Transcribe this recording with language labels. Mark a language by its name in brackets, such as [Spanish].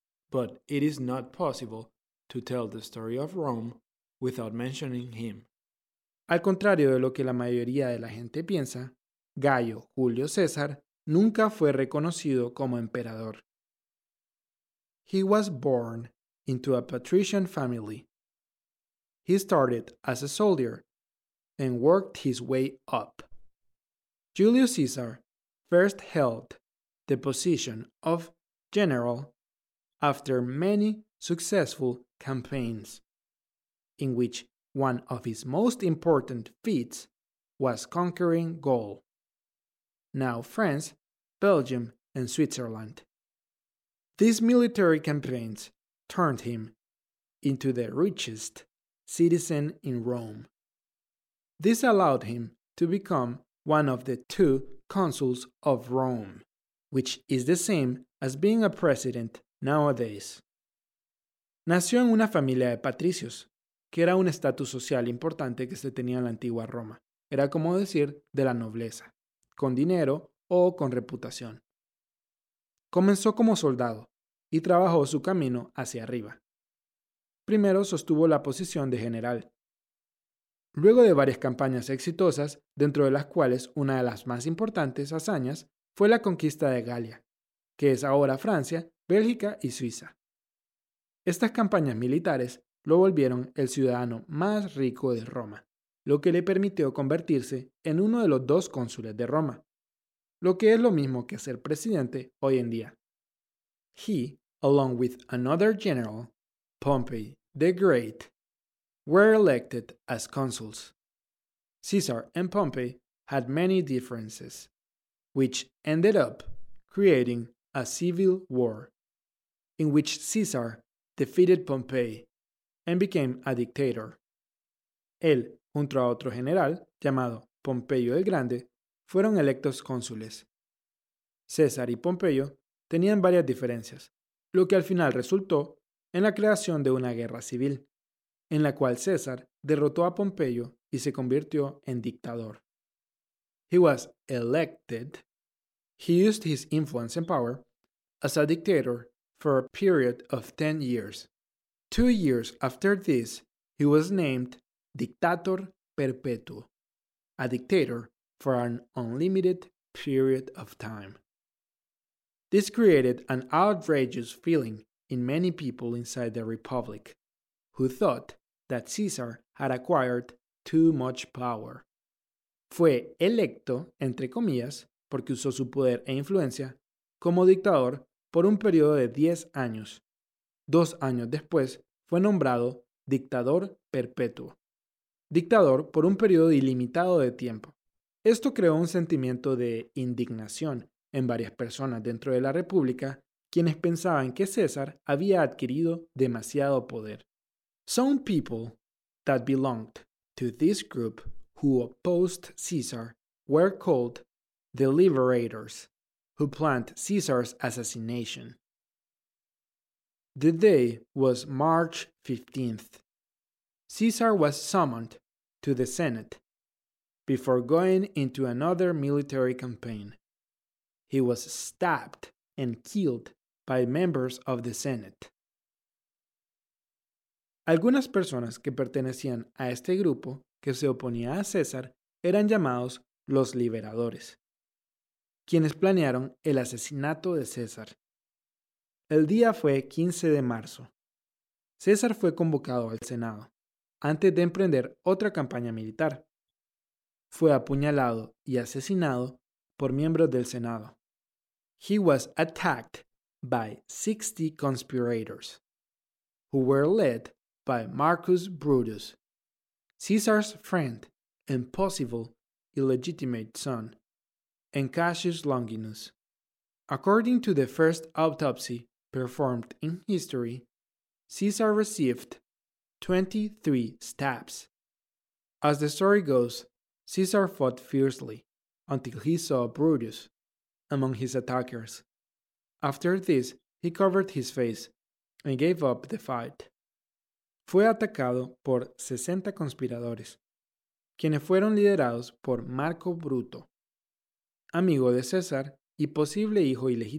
[English] But it is not possible to tell the story of Rome without mentioning him. [Spanish] Al contrario de lo que la mayoría de la gente piensa, Gayo Julio César nunca fue reconocido como emperador. [English] He was born into a patrician family. He started as a soldier and worked his way up. Julius Caesar first held the position of general after many successful campaigns, in which one of his most important feats was conquering Gaul, now France, Belgium, and Switzerland. These military campaigns turned him into the richest citizen in Rome. This allowed him to become one of the two consuls of Rome, which is the same as being a president nowadays. [Spanish] Nació en una familia de patricios, que era un estatus social importante que se tenía en la antigua Roma. Era como decir de la nobleza, con dinero o con reputación. Comenzó como soldado y trabajó su camino hacia arriba. Primero sostuvo la posición de general. Luego de varias campañas exitosas, dentro de las cuales una de las más importantes hazañas fue la conquista de Galia, que es ahora Francia, Bélgica y Suiza. Estas campañas militares lo volvieron el ciudadano más rico de Roma, lo que le permitió convertirse en uno de los dos cónsules de Roma, lo que es lo mismo que ser presidente hoy en día. [English] He, along with another general, Pompey the Great, were elected as consuls. Caesar and Pompey had many differences, which ended up creating a civil war, in which Caesar defeated Pompey and became a dictator. [Spanish] Él, junto a otro general, llamado Pompeyo el Grande, fueron electos cónsules. César y Pompeyo tenían varias diferencias, lo que al final resultó en la creación de una guerra civil, en la cual César derrotó a Pompeyo y se convirtió en dictador. [English] He was elected. He used his influence and power as a dictator for a period of 10 years. 2 years after this, he was named dictator perpetuo, a dictator for an unlimited period of time. This created an outrageous feeling in many people inside the Republic, who thought that Caesar had acquired too much power. [Spanish] Fue electo, entre comillas, porque usó su poder e influencia, como dictador por un periodo de 10 años. 2 años después, fue nombrado dictador perpetuo. Dictador por un periodo ilimitado de tiempo. Esto creó un sentimiento de indignación en varias personas dentro de la República, quienes pensaban que César había adquirido demasiado poder. [English] Some people that belonged to this group who opposed Caesar were called the liberators, who planned Caesar's assassination. The day was March 15th. Caesar was summoned to the Senate before going into another military campaign. He was stabbed and killed by members of the Senate. [Spanish] Algunas personas que pertenecían a este grupo que se oponía a César eran llamados los liberadores, quienes planearon el asesinato de César. El día fue 15 de marzo. César fue convocado al Senado antes de emprender otra campaña militar. Fue apuñalado y asesinado por miembros del Senado. [English] He was attacked by 60 conspirators who were led by Marcus Brutus, Caesar's friend and possible illegitimate son, and Cassius Longinus. According to the first autopsy performed in history, Caesar received 23 stabs. As the story goes, Caesar fought fiercely until he saw Brutus among his attackers. After this, he covered his face and gave up the fight. [Spanish] Fue atacado por 60 conspiradores, quienes fueron liderados por Marco Bruto, amigo de César y posible hijo ilegítimo.